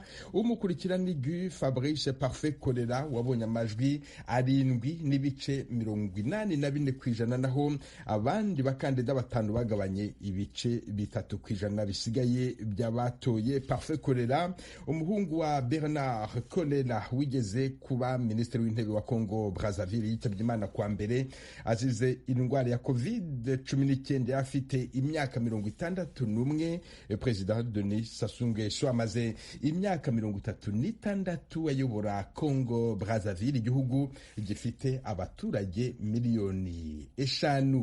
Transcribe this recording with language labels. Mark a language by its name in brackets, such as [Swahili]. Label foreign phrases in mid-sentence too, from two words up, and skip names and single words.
[Kinyarwanda] Umukurikirani Guy Fabrice Parfait Kolera wabonye amajwi 7 n'ibice 84 kw'ijana, naho abandi bakandida 5 bagabanye ibice 3 kw'ijana bisigaye by'abatoye. Parfait Kolera, umuhungu wa Bernard Kolera wigeze kuba minisitiri w'intebe wa Congo Brazzaville, yitabye Imana kwa mbere azize indwara ya COVID-19 afite imyaka 61. Perezida Denis Sassou Nguesso amaze imyaka 36 ayobora Congo Brazzaville, igihugu gifite abaturage miliyoni 5.